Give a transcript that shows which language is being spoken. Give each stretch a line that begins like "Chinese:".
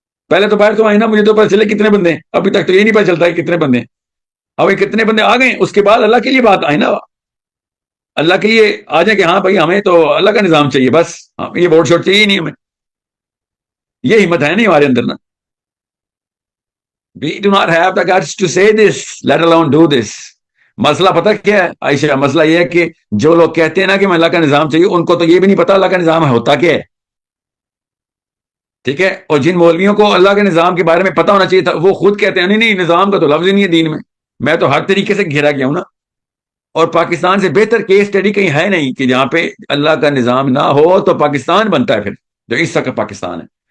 Urdu: پہلے تو باہر تو آئے نا، مجھے تو پتا چلے کتنے بندے ہیں. ابھی تک تو یہ نہیں پتا چلتا ہے کتنے بندے ہیں. اب یہ کتنے بندے آ گئے، اس کے بعد اللہ کے لیے بات آئے نا، اللہ کے لیے آ جائیں کہ ہاں بھائی ہمیں تو اللہ کا نظام چاہیے، بس یہ ووٹ شوٹ چاہیے ہی نہیں ہمیں. یہ ہمت ہے نہیں ہمارے اندر نا.
English: We do not have the guts to say this, let alone do this.
Urdu: مسئلہ پتہ کیا ہے عائشہ؟ مسئلہ یہ ہے کہ جو لوگ کہتے ہیں نا کہ میں اللہ کا نظام چاہیے، ان کو تو یہ بھی نہیں پتا اللہ کا نظام ہوتا کیا ہے. ٹھیک ہے؟ اور جن مولویوں کو اللہ کے نظام کے بارے میں پتا ہونا چاہیے تھا، وہ خود کہتے ہیں نہیں نہیں، نظام کا تو لفظ ہی نہیں ہے دین میں. میں تو ہر طریقے سے گھیرا گیا ہوں نا. اور پاکستان سے بہتر کیس اسٹڈی کہیں ہے نہیں کہ جہاں پہ اللہ کا نظام نہ ہو تو پاکستان بنتا ہے پھر، جو اس کا پاکستان ہے.